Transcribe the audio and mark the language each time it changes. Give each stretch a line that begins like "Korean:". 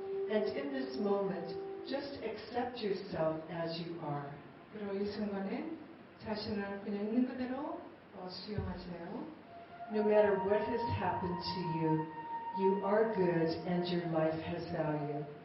English: And in this moment, just accept yourself as you are.
Korean: 그리고 이 순간에 자신을 그냥 있는 그대로 수용하세요.
English: No matter what has happened to you, you are good and your life has value.